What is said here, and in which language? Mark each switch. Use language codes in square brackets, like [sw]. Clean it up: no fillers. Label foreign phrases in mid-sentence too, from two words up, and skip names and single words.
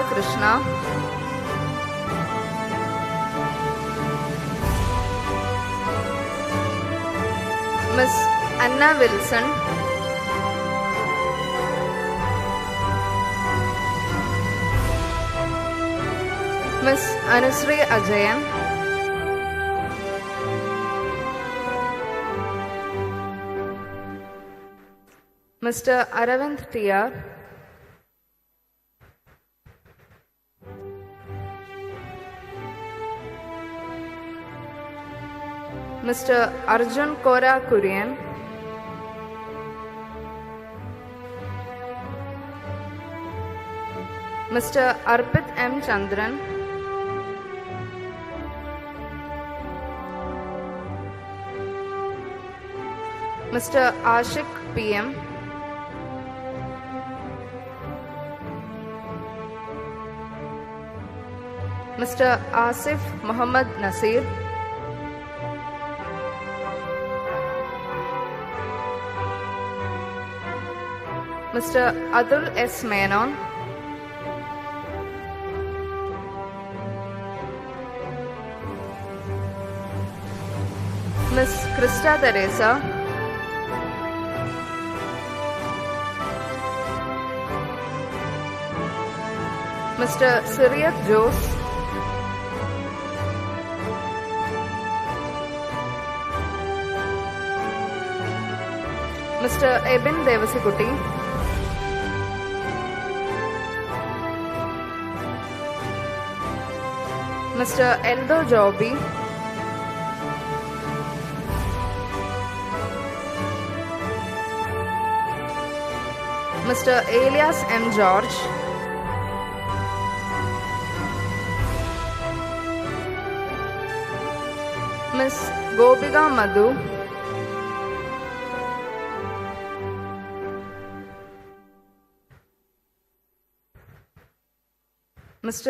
[en] Krishna, Miss Anna Wilson, Miss Anusri Ajayan, Mr. Aravind T.R., Mr. Arjun Kora Kurian, Mr. Arpit M. Chandran, Mr. Ashik PM, Mr. Asif Muhammad Nasir, Mr. Atul S. Menon, Miss Krista Teresa, Mr. Siriat Jose, Mr. Ebin Devasikutti, Mr. Eldo Joby, Mr. Elias M. George, Miss Gopika Madhu, Mr.